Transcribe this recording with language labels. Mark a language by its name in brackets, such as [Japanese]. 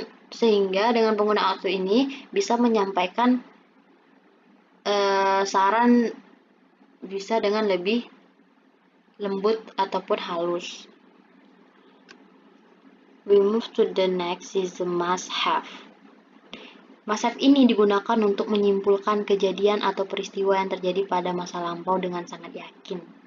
[Indonesian] Sehingga dengan penggunaan ought to ini bisa menyampaikan saran bisa dengan lebih lembut ataupun halus. [English] We move to the next is the must have. [Indonesian] Must have ini digunakan untuk menyimpulkan kejadian atau peristiwa yang terjadi pada masa lampau dengan sangat yakin.